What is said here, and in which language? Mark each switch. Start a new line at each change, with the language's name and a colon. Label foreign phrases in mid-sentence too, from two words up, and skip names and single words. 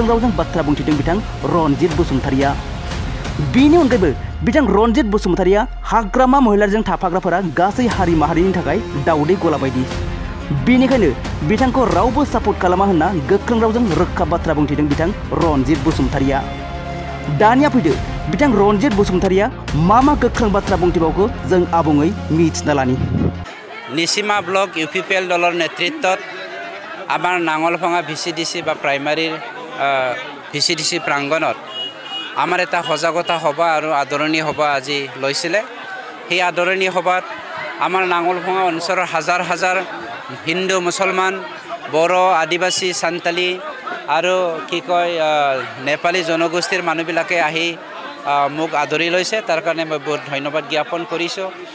Bodo: रावजों बाथ्रा बुंथिदों बिथां रनजित बसुमतारिया बेनि अनगायैबो बिथां रनजित बसुमतारिया हाग्रामा महिलाजों थाफाग्राफोरा गासै हारि माहारिनि थाखाय दाउदै गला बायदि बेनिखायनो बिथांखौ रावबो सापर्ट खालामा होनना गोख्रों रावजों रोखा बाथ्रा बुंथिदों बिथां रनजित बसुमतारिया दानिया फैदो बिथां रनजित बसुमतारिया मा गोख्रों बाथ्रा बुंथिबावखो जों आबुङै मिथिना लानि
Assamese: निसिमा ब्लक UPPL দলৰ নেতৃত্বত আমাৰ নাঙলভঙা VCDC বা প্ৰাইমাৰীৰ VCDC প্ৰাংগণত আমাৰ এটা সজাগতা সভা আৰু আদৰণি সভা আজি লৈছিলে সেই আদৰণি সভাত আমাৰ নাঙলভঙা অঞ্চলৰ হাজাৰ হাজাৰ হিন্দু মুছলমান বড় আদিবাসী সান্তালী আৰু কি কয় নেপালী জনগোষ্ঠীৰ মানুহবিলাকে আহি মোক আদৰি লৈছে তাৰ কাৰণে মই বহুত ধন্যবাদ জ্ঞাপন কৰিছোঁ